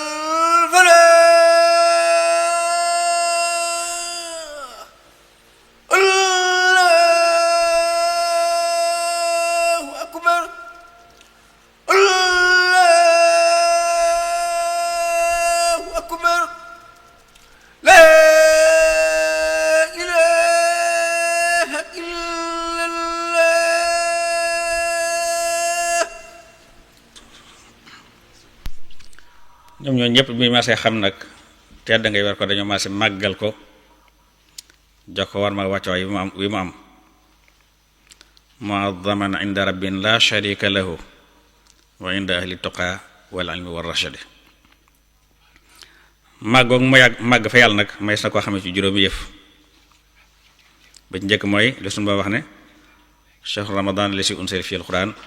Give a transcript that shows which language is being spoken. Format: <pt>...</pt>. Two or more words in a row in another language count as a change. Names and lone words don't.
<ar>الفلاح الله أكبر الله أكبر لا إله إلا الله</ar> <wo>ñoom ñoo ñëpp bi maasee xam nag tedd ngay war ko dañoo maase màggal ko jox ko war ma wàccuwaay wi mu am</wo> <ar>معظما عند رب لا شريك له وعند أهل التقى والعلم والرشاد</ar> <wo>màggoog mu yàgg màgg fa yàlla nag may na koo xamee ci juróomi yëf ba ci njëkk mooy li sunu ba wax ne</wo> <ar>شهر رمضان الذي أنزل في القرآن</ar>